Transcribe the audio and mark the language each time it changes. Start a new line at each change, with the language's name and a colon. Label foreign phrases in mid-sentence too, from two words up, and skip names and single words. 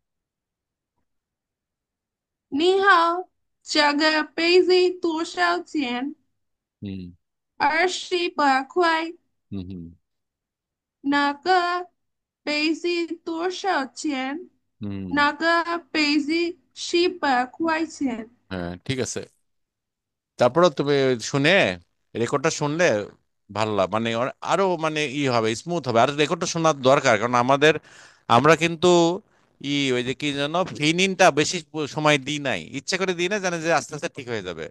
Chinese: 你好，这个杯子多少钱？ হুম 28块。 হুম হুম 那个杯子多少钱？ হুম 那个杯子18块钱。
Bangla: হ্যাঁ ঠিক আছে তারপরে তুমি শুনে রেকর্ডটা শুনলে ভালো মানে আরো মানে ই হবে স্মুথ হবে আর রেকর্ডটা শোনার দরকার কারণ আমাদের আমরা কিন্তু ওই যে কি যেন ফিনিনটা বেশি সময় দিই নাই ইচ্ছা করে দিই না জানে যে আস্তে আস্তে ঠিক হয়ে যাবে